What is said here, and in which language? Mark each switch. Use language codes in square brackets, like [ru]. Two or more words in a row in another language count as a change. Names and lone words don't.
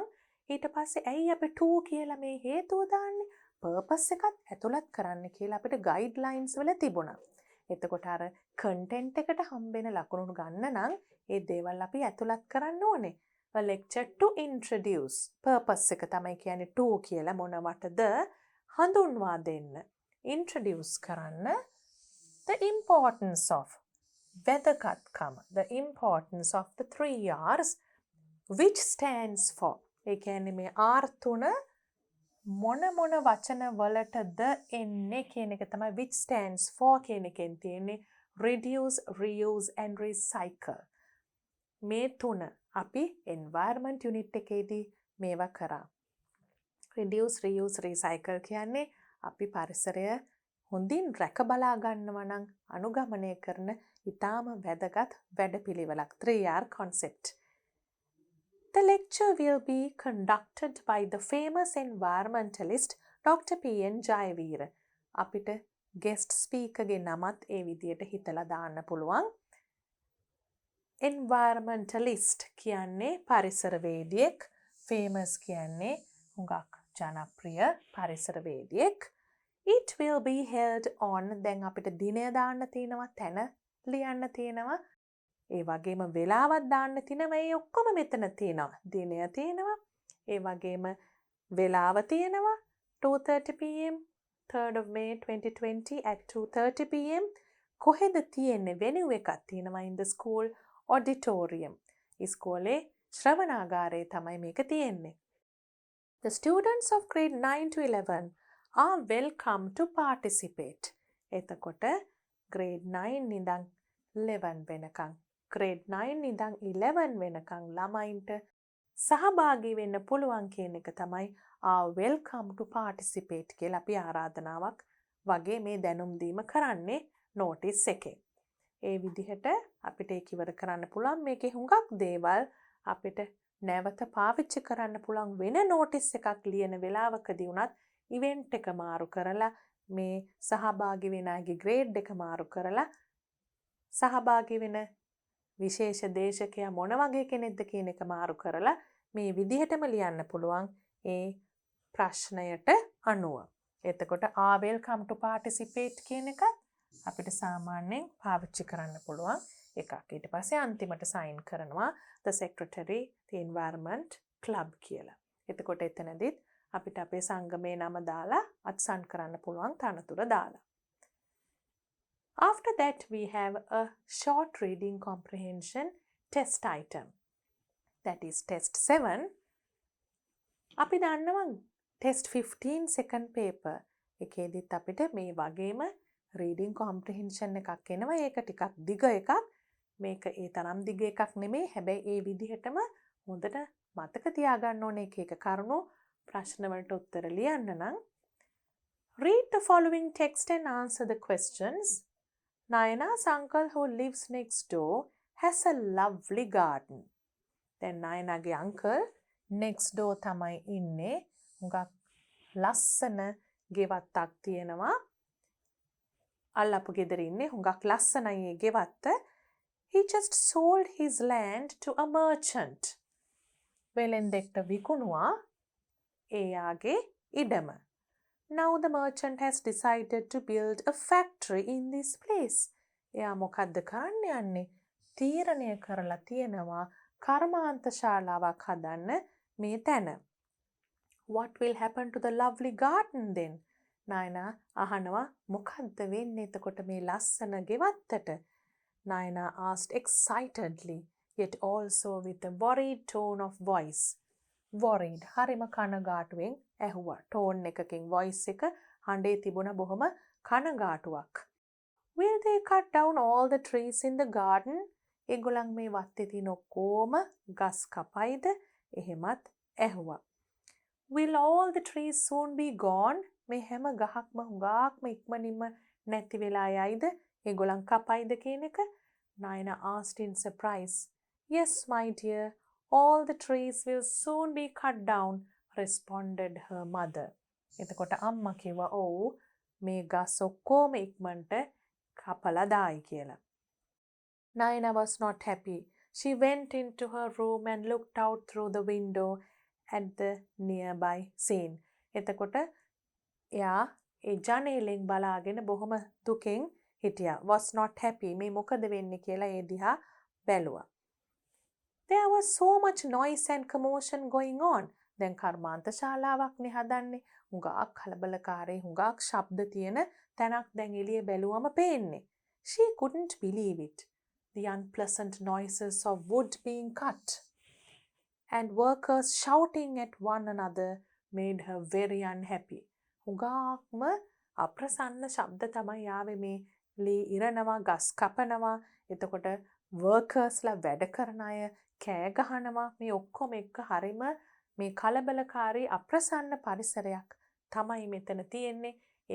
[si] ඊට පස්සේ ඇයි අපි to කියලා මේ හේතුව දාන්නේ? purpose එකත් ඇතුළත් කරන්න කියලා අපිට guidelines වල තිබුණා. එතකොට අර content එකට හම්බෙන ලකුණු ගන්න නම් ඒ දේවල් අපි ඇතුළත් කරන්න ඕනේ. [en] A lecture to introduce. [si] purpose එක තමයි කියන්නේ to කියලා මොනවටද හඳුන්වා දෙන්න. [en] introduce කරන්න the importance of වැදගත්කම, the importance of the 3 R's, which stands for. [si] ඒ කියන්නේ මේ R3 මොන වචන වලටද එන්නේ කියන එක තමයි [en] which stands for [si] කියන එකෙන් තියෙන්නේ. [en] reduce, reuse and recycle. [si] මේ තුන අපි environment unit එකේදී මේවා කරා. [en] reduce, reuse, recycle [si] කියන්නේ අපි පරිසරය හොඳින් රැක බලා ගන්නවා නම් අනුගමනය කරන ඉතාම වැදගත් වැඩපිළිවෙලක් 3R concept. [en] The lecture will be conducted by the famous environmentalist Dr. [si] P.N. Jayaveera. අපිට [en] guest speaker [si] ගේ නමත් ඒ විදියට හිතලා දාන්න පුළුවන්. Environmentalist කියන්නේ පරිසරවේදියෙක්, famous කියන්නේ හුඟක් ජනප්‍රිය පරිසරවේදියෙක්. [en] It will be held on [si] දැන් අපිට දිනය දාන්න තියෙනවා, තැන ලියන්න තියෙනවා, ඒ වගේම වෙලාවක් දාන්න තියෙනවා. මේ ඔක්කොම මෙතන තියෙනවා. දිනය තියෙනවා, ඒ වගේම වෙලාව තියෙනවා [en] 2:30 pm 3rd of May 2020 at 2:30 pm. [si] කොහෙද තියෙන්නේ? venue එකක් තියෙනවා [en] in the school auditorium. [si] ඉස්කෝලේ ශ්‍රවණාගාරයේ තමයි මේක තියෙන්නේ. [en] The students of grade 9 to 11 are welcome to participate. [si] එතකොට grade 9 ඉඳන් 11 වෙනකන්, grade 9 ඉඳන් 11 වෙනකන් ළමයින්ට සහභාගී වෙන්න පුළුවන් කියන එක තමයි [en] welcome to participate [si] කියලා අපි ආරාධනාවක් වගේ මේ දැනුම් දීම කරන්නේ notice එකේ. ඒ විදිහට අපිට ඒක ඉවර කරන්න පුළුවන්. මේකේ හුඟක් දේවල් අපිට නැවත පාවිච්චි කරන්න පුළුවන්. වෙන notice එකක් ලියන වෙලාවකදී උනත් event එක මාරු කරලා, මේ සහභාගී වෙන අයගේ grade එක මාරු කරලා, සහභාගී වෙන විශේෂ දේශකයා මොන වගේ කෙනෙක්ද කියන එක මාරු කරලා මේ විදිහටම ලියන්න පුළුවන් ඒ ප්‍රශ්නයට අනුව. එතකොට [en] welcome to participate [si] කියන එකත් අපිට සාමාන්‍යයෙන් පාවිච්චි කරන්න පුළුවන් එකක්. ඊට පස්සේ අන්තිමට sign කරනවා [en] the secretary the environment club [si] කියලා. එතකොට එතනදිත් අපිට අපේ සංගමේ නම දාලා අත්සන් කරන්න පුළුවන් තනතුර දාලා. [en] After that, we have a short reading comprehension test item. That is test 7. [si] අපි දන්නවා test 15 [en] second paper [si] එකේදීත් අපිට මේ වගේම [en] reading comprehension [si] එකක් එනවා. ඒක ටිකක් දිග එකක්. මේක ඒ තරම් දිග එකක් නෙමෙයි. හැබැයි ඒ විදිහටම හොඳට මතක තියාගන්න ඕනේ එක කරුණු ප්‍රශ්න වලට උත්තර ලියන්න නම්. [en] Read the following text and answer the questions. Nayana's uncle who lives next door has a lovely garden. [si] දැන් නයනාගේ [en] uncle next door [si] තමයි ඉන්නේ. හුඟක් ලස්සන ගෙවත්තක් තියෙනවා. අල්ලපු ගෙදර ඉන්නේ. හුඟක් ලස්සනයි ඒ ගෙවත්ත. [en] He just sold his land to a merchant. [si] වෙලෙන්දෙක්ට විකුණුවා එයාගේ ඉඩම. [en] Now the merchant has decided to build a factory in this place. [si] එයා මොකද්ද කරන්න යන්නේ? තීරණය කරලා තියෙනවා කර්මාන්ත ශාලාවක් හදන්න මේ තැන. [en] What will happen to the lovely garden then? [si] Nayana අහනවා මොකද්ද වෙන්නේ එතකොට මේ ලස්සන ගෙවත්තට? [en] Nayana asked excitedly, yet also with a worried tone of voice. Worried, [si] හරිම කනගාටුවෙන් ඇහුවා. tone එකකින් voice එක හඬේ තිබුණ බොහොම කනගාටුවක්. [en] Will they cut down all the trees in the garden? [si] ඒගොල්ලන් මේ වත්තේ තියෙන ඔක්කොම ගස් කපයිද? එහෙමත් ඇහුවා. [en] Will all the trees soon be gone? [si] මේ හැම ගහක්ම හුඟාක්ම ඉක්මනින්ම නැති වෙලා යයිද? ඒගොල්ලන් කපයිද කියන එක? [en] Nayana asked in surprise. Yes, my dear. All the trees will soon be cut down, responded her mother. [si] එතකොට අම්මා කිව්වා ඔව් මේ ගස් ඔක්කොම ඉක්මනට කපලා දායි කියලා. [en] Nayana was not happy. She went into her room and looked out through the window at the nearby scene. [si] එතකොට එයා ඒ ජනේලෙන් බලාගෙන බොහොම දුකෙන් හිටියා. [en] Was not happy. [si] මේ මොකද වෙන්නේ කියලා ඒ දිහා බැලුවා. [en] There was so much noise and commotion going on. [si] දැන් කර්මාන්ත ශාලාවක්නේ හදන්නේ. හුඟක් කලබලකාරී හුඟක් ශබ්ද තියෙන තැනක් දැන් එළියේ බැලුවම පේන්නේ. [en] She couldn't believe it. The unpleasant noises of wood being cut and workers shouting at one another made her very unhappy. [si] හුඟක්ම අප්‍රසන්න ශබ්ද තමයි ආවේ. මේ ලී ඉරනවා, ගස් කපනවා. එතකොට workersලා වැඩ කරන අය කෑ ගහනවා. මේ ඔක්කොම එක්ක හරිම මේ කලබලකාරී අප්‍රසන්න පරිසරයක් තමයි මෙතන තියෙන්නේ.